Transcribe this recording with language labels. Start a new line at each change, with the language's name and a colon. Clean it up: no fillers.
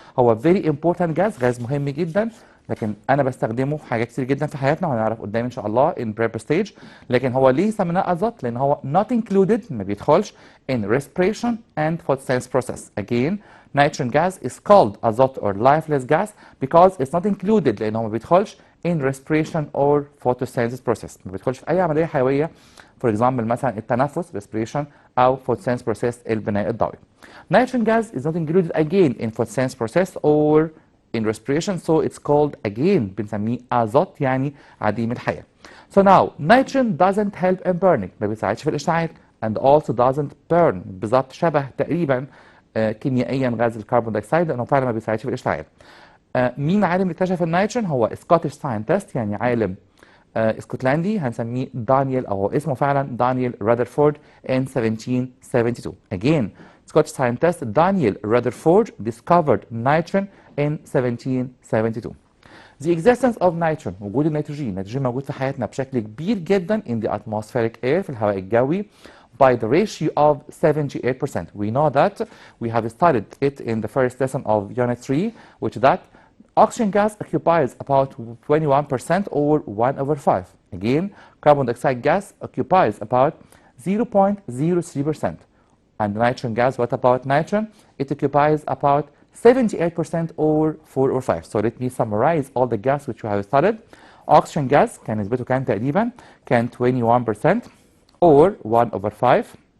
Arabic: هو very important غاز مهم جدا، لكن انا بستخدمه في حاجات كتير جدا في حياتنا وهنعرف قدام ان شاء الله in prepper stage. لكن هو ليه سميناه ازوت؟ لان هو not included، ما بيدخلش
English: in respiration and photosynthesis process.
Arabic: Again,
English: nitrogen gas is called azote or lifeless gas because it's not included
Arabic: لأنه ما بيدخلش
English: in respiration or photosynthesis process.
Arabic: ما بيدخلش في أي عملية حيوية
English: for example
Arabic: مثلا التنفس respiration أو photosynthesis process البناء الضوئي.
English: Nitrogen gas is not included again in photosynthesis process or in respiration, so it's called again
Arabic: بنسميه
English: azote
Arabic: يعني عديم الحياة.
English: So now nitrogen doesn't help in burning
Arabic: ما بيساعدش في الاشتعال
English: and also doesn't burn
Arabic: بالظبط شبه تقريبا كيميائيا غاز الكربون دايوكسيد لانه فعلا ما بيساعدش في الاشتعال. مين عالم اللي اكتشف النيتروجين؟ هو سكوتش ساينتست يعني عالم اسكتلندي هنسميه دانيال او اسمه فعلا دانيال رادرفورد in 1772.
English: Again, Scottish scientist Daniel Rutherford discovered nitrogen in 1772. The existence of nitrogen
Arabic: وجود النيتروجين موجود في حياتنا بشكل كبير جدا
English: in the atmospheric air
Arabic: في الهواء الجوي
English: by the ratio of 78%. We know that we have studied it in the first lesson of Unit 3, which that oxygen gas occupies about 21% or 1/5. Again, carbon dioxide gas occupies about 0.03%. And nitrogen gas, what about nitrogen? It occupies about 78% or 4/5. So let me summarize all the gas which we have studied.
Arabic: Oxygen gas كان نسبته كان تقريبا كان 21% or 1/5.